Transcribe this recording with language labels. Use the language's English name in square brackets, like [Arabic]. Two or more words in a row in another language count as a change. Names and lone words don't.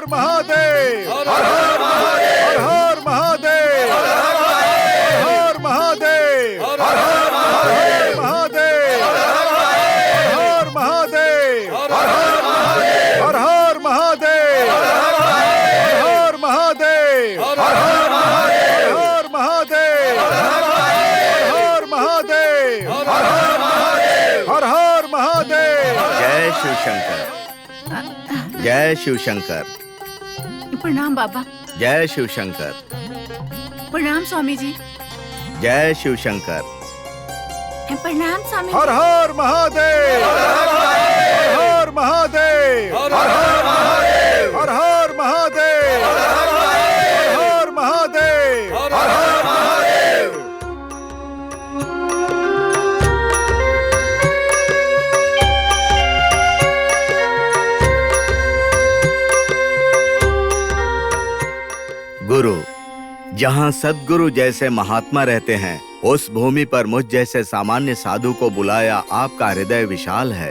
[Hindi] महादेव, हर हर महादेव, हर हर महादेव, हर हर महादेव, हर हर महादेव, हर हर महादेव, हर हर महादेव, हर हर महादेव, हर हर महादेव, हर हर महादेव, हर हर महादेव। जय शिव शंकर, जय शिव शंकर, प्रणाम बाबा। जय शिव शंकर, प्रणाम स्वामी जी। जय शिव शंकर। प्रणाम स्वामी। हर हर महादेव, हर हर महादेव, हर हर महादेव, हर हर महादेव, हर हर महादेव, हर हर महादेव। गुरु, जहाँ सद्गुरु जैसे महात्मा रहते हैं, उस भूमि पर मुझ जैसे सामान्य साधु को बुलाया आपका हृदय विशाल है।